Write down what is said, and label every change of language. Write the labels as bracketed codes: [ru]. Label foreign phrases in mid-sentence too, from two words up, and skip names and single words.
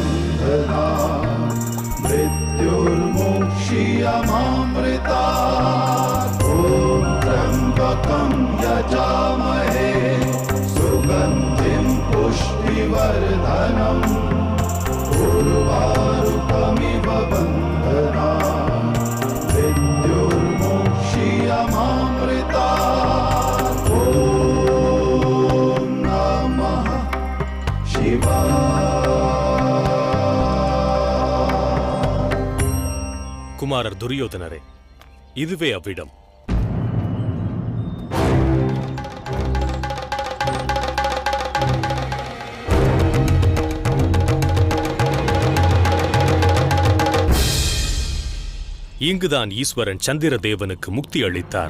[sa] बन्धना मृत्युर्मोक्षीयमामृता ॐ त्र्यम्बकं यजामहे सुगन्धिं पुष्टिवर्धनम् उर्वारुकमिव बन्धना मृत्युर्मोक्षीयमामृता ॐ नमः शिवाय। [ta] குமாரர் துரியோதனரே, இதுவே அவ்விடம். இங்குதான் ஈஸ்வரன் சந்திரதேவனுக்கு முக்தி அளித்தார்.